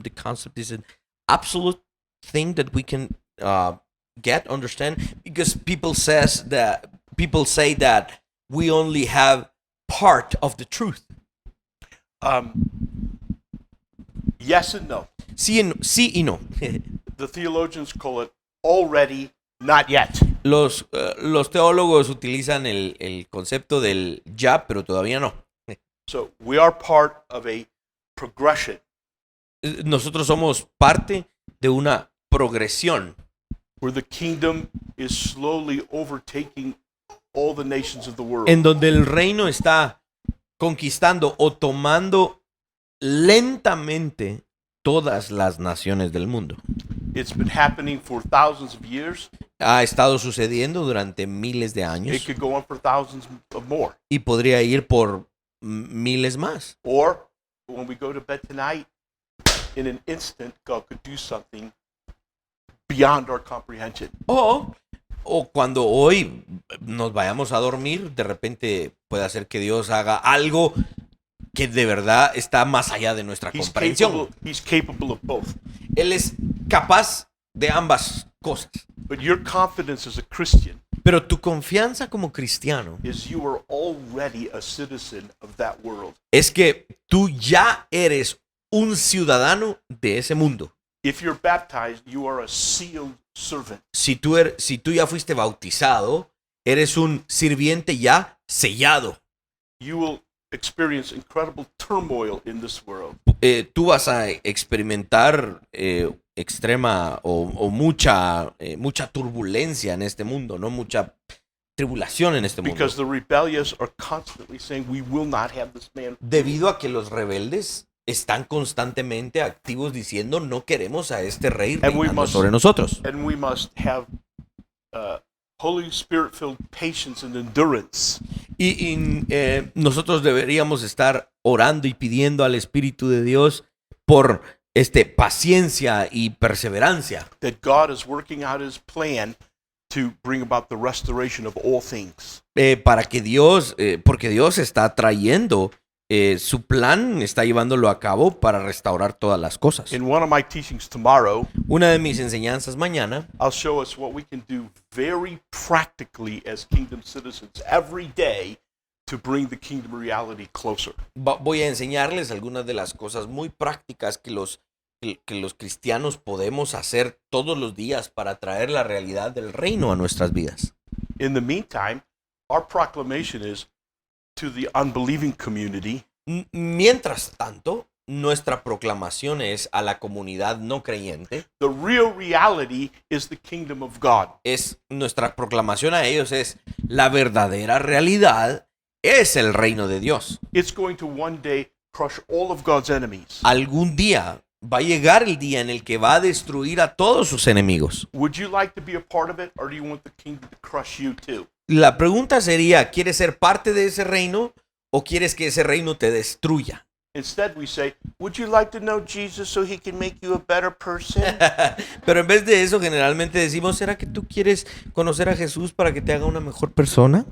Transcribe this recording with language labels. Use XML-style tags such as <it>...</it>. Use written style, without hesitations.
<en>The concept is an absolute thing that we can understand, because people say that we only have part of the truth. Yes and no.</en> <es>Sí y no.</es> <en>The theologians call it already, not yet.</en> <es>Los teólogos utilizan el concepto del ya, pero todavía no.</es> <en>So we are part of a progression</en> <es>Nosotros somos parte de una progresión</es> <en>where the kingdom is slowly overtaking all the nations of the world.</en> <es>en donde el reino está conquistando o tomando lentamente todas las naciones del mundo.</es> <en>It's been happening for thousands of years.</en> <es>Ha estado sucediendo durante miles de</es> <en>It</en> <es>años</es> <en>could go on for thousands of more.</en> <es>y podría ir por miles más.</es> <en>Or when we go to bed tonight, in an instant, God could do something beyond our comprehension.</en> <es>O cuando hoy nos vayamos a dormir, de repente puede hacer que Dios haga algo que de verdad está más allá de nuestra comprensión.</es> <en>He's capable of both.</en> <es>Él es capaz de ambas cosas.</es> <en>But your confidence as a Christian</en> <es>Pero tu confianza como cristiano</es> <en>is you are already a citizen of that world.</en> <es>es que tú ya eres un ciudadano de ese mundo.</es> <en>If you're baptized, you are a sealed servant.</en> <es>Si tú ya fuiste bautizado, eres un sirviente ya sellado.</es> <en>You will experience incredible turmoil in this world.</en> <es>Tú vas a experimentar extrema o mucha turbulencia en este mundo, no mucha tribulación en este mundo.</es> <en>Because the rebellious are constantly saying, we will not have this man.</en> <es>Debido a que los rebeldes están constantemente activos diciendo no queremos a este rey reinando sobre nosotros.</es> <en>And we must have Holy Spirit-filled patience and endurance.</en> <es>Y nosotros deberíamos estar orando y pidiendo al Espíritu de Dios por paciencia y perseverancia.</es> <en>That God is working out his plan to bring about the restoration of all things.</en> <es>Para que Dios, porque Dios está trayendo su plan, está llevándolo a cabo para restaurar todas las cosas.</es> <en>In one of my teachings tomorrow,</en> <es>Una de mis enseñanzas mañana,</es> <en>I'll show us what we can do very practically as kingdom citizens every day to bring the kingdom reality closer.</en> <es>voy a enseñarles algunas de las cosas muy prácticas que los cristianos podemos hacer todos los días para traer la realidad del reino a nuestras vidas.</es> <en>In the meantime, our proclamation is to the unbelieving community,</en> <es>Mientras tanto, nuestra proclamación es a la comunidad no creyente.</es> <en>the real reality is the kingdom of God.</en> <es>Nuestra proclamación a ellos es la verdadera realidad es el reino de Dios.</es> <en>It's going to one day crush all of God's enemies.</en> <es>Algún día va a llegar el día en el que va a destruir a todos sus enemigos.</es> <en>Would you like to be a part of it, or do you want the kingdom to crush you too?</en> <es>La pregunta sería, ¿quieres ser parte de ese reino o quieres que ese reino te destruya?</es> <en>Instead, we say, would you like to know Jesus so he can make you a better person?</en> <es>Pero en vez de eso, generalmente decimos, ¿será que tú quieres conocer a Jesús para que te haga una mejor persona?</es>